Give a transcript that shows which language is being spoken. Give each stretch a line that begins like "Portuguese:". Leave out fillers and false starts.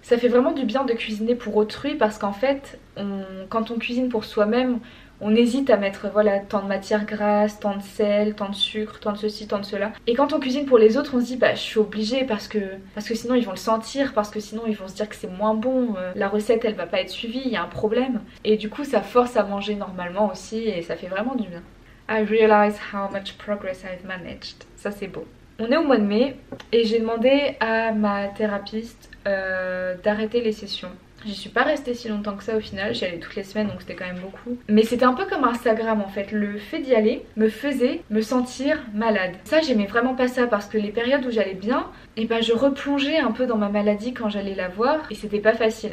French: Ça fait vraiment du bien de cuisiner pour autrui parce qu'en fait quand on cuisine pour soi-même on hésite à mettre voilà tant de matière grasse, tant de sel, tant de sucre, tant de ceci, tant de cela. Et quand on cuisine pour les autres on se dit bah je suis obligée parce que sinon ils vont le sentir, parce que sinon ils vont se dire que c'est moins bon, la recette elle va pas être suivie, il y a un problème. Et du coup ça force à manger normalement aussi et ça fait vraiment du bien.
English: I realize how much progress I've managed.
French: Ça c'est beau. On est au mois de mai et j'ai demandé à ma thérapeute d'arrêter les sessions. J'y suis pas restée si longtemps que ça au final, j'y allais toutes les semaines donc c'était quand même beaucoup. Mais c'était un peu comme Instagram en fait, le fait d'y aller me faisait me sentir malade. Ça j'aimais vraiment pas ça parce que les périodes où j'allais bien, et ben je replongeais un peu dans ma maladie quand j'allais la voir et c'était pas facile.